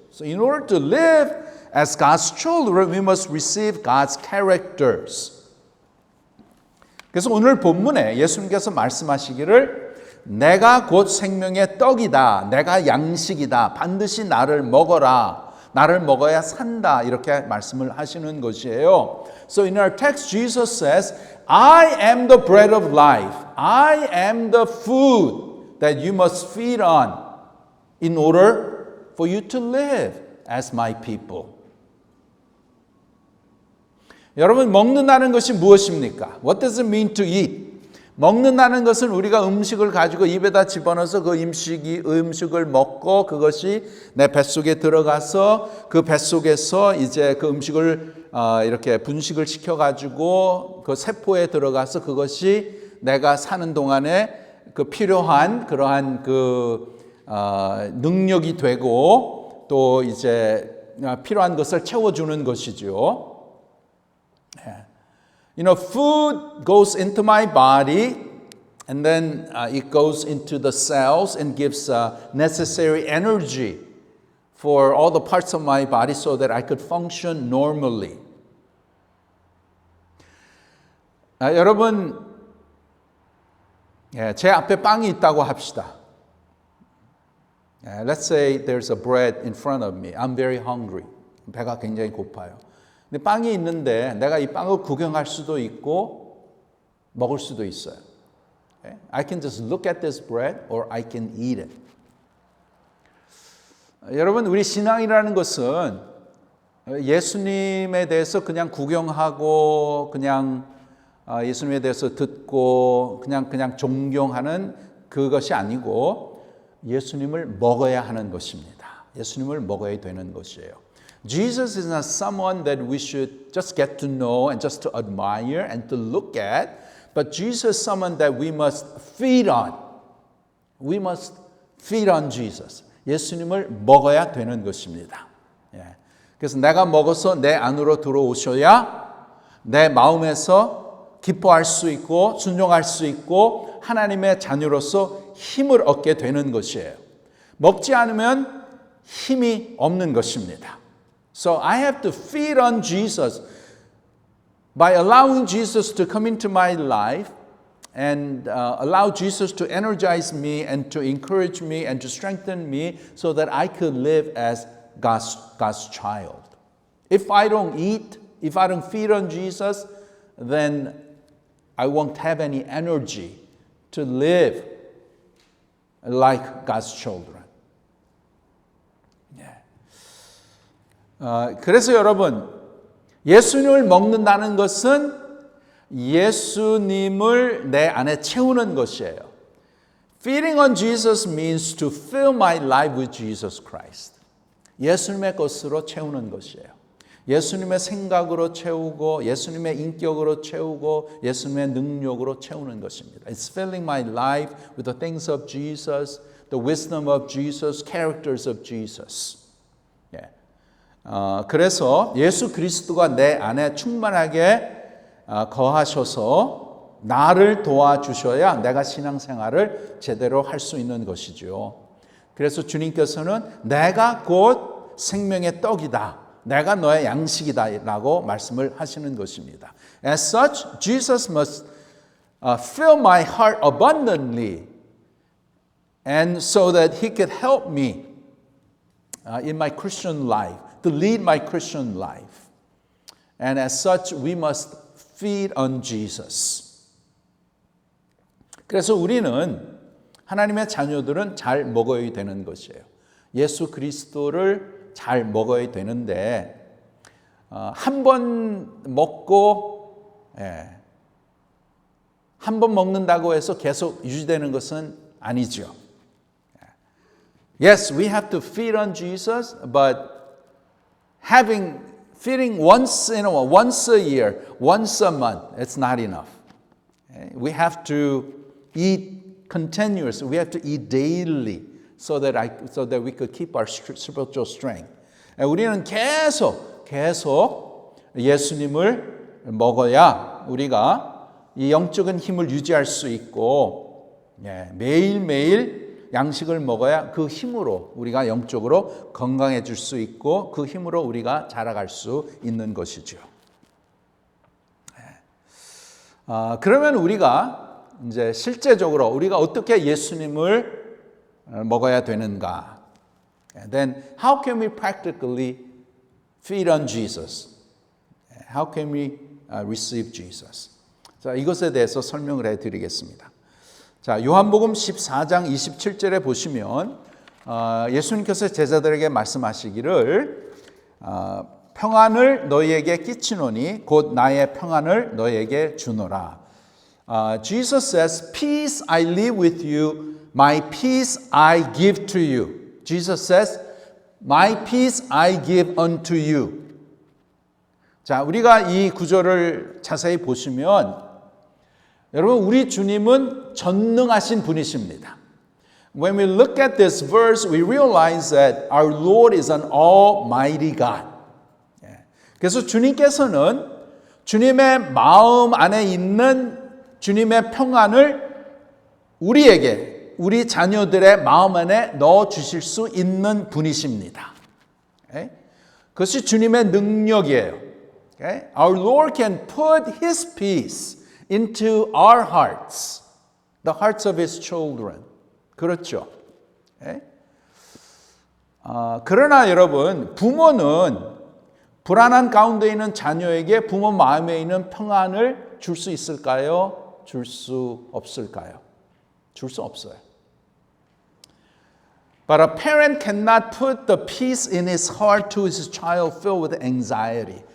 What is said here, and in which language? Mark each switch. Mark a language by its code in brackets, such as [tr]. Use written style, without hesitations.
[en] So in order to live as God's children, we must receive God's characters. [ko] 그래서 오늘 본문에 예수님께서 말씀하시기를 내가 곧 생명의 떡이다. 내가 양식이다. 반드시 나를 먹어라. 나를 먹어야 산다. 이렇게 말씀을 하시는 것이에요. [en] So in our text, Jesus says, I am the bread of life. I am the food that you must feed on in order for you to live as my people. [ko] 여러분, 먹는다는 것이 무엇입니까? [en] What does it mean to eat? [ko] 먹는다는 것은 우리가 음식을 가지고 입에다 집어넣어서 그 음식을 먹고 그것이 내 뱃속에 들어가서 그 뱃속에서 이제 그 음식을 이렇게 분식을 시켜가지고 그 세포에 들어가서 그것이 내가 사는 동안에 그 필요한 그러한 그 능력이 되고 또 이제 필요한 것을 채워주는 것이죠. [en] You know, food goes into my body and then it goes into the cells and gives necessary energy for all the parts of my body so that I could function normally. [ko] 여러분, 제 앞에 빵이 있다고 합시다. [en] Let's say there's a bread in front of me. I'm very hungry. [ko] 배가 굉장히 고파요. 근데 빵이 있는데 내가 이 빵을 구경할 수도 있고 먹을 수도 있어요. [en] I can just look at this bread or I can eat it. [ko] 여러분, 우리 신앙이라는 것은 예수님에 대해서 그냥 구경하고 그냥 예수님에 대해서 듣고 그냥 존경하는 그것이 아니고 예수님을 먹어야 하는 것입니다. 예수님을 먹어야 되는 것이에요. [en] Jesus is not someone that we should just get to know and just to admire and to look at, but Jesus is someone that we must feed on. We must feed on Jesus. [ko] 예수님을 먹어야 되는 것입니다. 그래서 내가 먹어서 내 안으로 들어오셔야 내 마음에서 기뻐할 수 있고 순종할 수 있고 하나님의 자녀로서 힘을 얻게 되는 것이에요. 먹지 않으면 힘이 없는 것입니다. [en] So I have to feed on Jesus by allowing Jesus to come into my life and allow Jesus to energize me and to encourage me and to strengthen me so that I could live as God's child. If I don't eat, if I don't feed on Jesus, then I won't have any energy to live like God's children. [ko] 그래서 여러분, 예수님을 먹는다는 것은 예수님을 내 안에 채우는 것이에요. [en] Feeding on Jesus means to fill my life with Jesus Christ. [ko] 예수님의 것으로 채우는 것이에요. 예수님의 생각으로 채우고 예수님의 인격으로 채우고 예수님의 능력으로 채우는 것입니다. [en] It's filling my life with the things of Jesus, the wisdom of Jesus, characters of Jesus. [ko] 그래서 예수 그리스도가 내 안에 충만하게 거하셔서 나를 도와주셔야 내가 신앙생활을 제대로 할 수 있는 것이죠. 그래서 주님께서는 내가 곧 생명의 떡이다. 내가 너의 양식이다 라고 말씀을 하시는 것입니다. [en] As such, Jesus must fill my heart abundantly and so that he could help me in my Christian life. To lead my Christian life. And as such, we must feed on Jesus. [ko] 그래서 우리는 하나님의 자녀들은 잘 먹어야 되는 것이에요. 예수 그리스도를 잘 먹어야 되는데 한 번 먹고 한 번 먹는다고 해서 계속 유지되는 것은 아니죠. [en] Yes, we have to feed on Jesus, but feeding once in a while, once a year, once a month, it's not enough. We have to eat continuously. We have to eat daily so that we could keep our spiritual strength. [ko] 우리는 계속 예수님을 먹어야 우리가 이 영적인 힘을 유지할 수 있고 매일매일 양식을 먹어야 그 힘으로 우리가 영적으로 건강해질 수 있고 그 힘으로 우리가 자라갈 수 있는 것이죠. 그러면 우리가 이제 실제적으로 우리가 어떻게 예수님을 먹어야 되는가? [en] Then how can we practically feed on Jesus? How can we receive Jesus? [ko] 자, 이것에 대해서 설명을 해드리겠습니다. 자, 요한복음 14장 27절에 보시면 예수님께서 제자들에게 말씀하시기를 평안을 너희에게 끼치노니 곧 나의 평안을 너희에게 주노라. [en] Jesus says, "Peace I leave with you, my peace I give to you." Jesus says, "My peace I give unto you." [ko] 자, 우리가 이 구절을 자세히 보시면 여러분, 우리 주님은 전능하신 분이십니다. [en] When we look at this verse, we realize that our Lord is an almighty God. [ko] 그래서 주님께서는 주님의 마음 안에 있는 주님의 평안을 우리에게, 우리 자녀들의 마음 안에 넣어 주실 수 있는 분이십니다. 그것이 주님의 능력이에요. [en] Our Lord can put His peace into our hearts, the hearts of His children. [ko] 그렇죠. 그러나 여러분, 부모는 불안한 가운데 있는 자녀에게 부모 마음에 있는 평안을 줄 수 있을까요? 줄 수 없을까요? 줄 수 없어요. [en] But a parent cannot put the peace in his heart to his child filled with anxiety.